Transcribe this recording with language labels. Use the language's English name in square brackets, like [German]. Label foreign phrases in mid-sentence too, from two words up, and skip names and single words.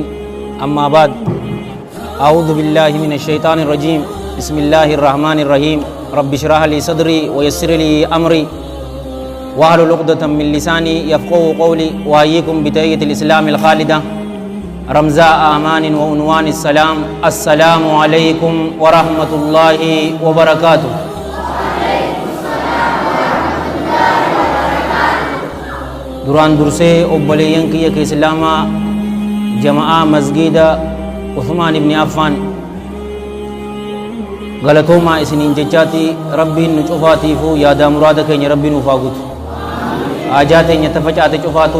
[Arabic] أما بعد أعوذ بالله من الشيطان الرجيم بسم الله الرحمن الرحيم رب اشرح لي صدري ويسر لي أمري واحلل عقدة من لساني يفقهوا قولي وأحييكم بتحية الإسلام الخالدة رمزاء أمان وعنوان السلام السلام عليكم ورحمة الله وبركاته. [Oromo] duraan dursee obboleeyyan kiyya ka islaamaa jama'aa masgiida Uthman ibn Affan galatoomaa isiniin jechaati rabbiin nu cufaatiifuu yaadaa muraada keenya rabbiin nuuf haa guutu haajaa teenya tafacaate cufaatu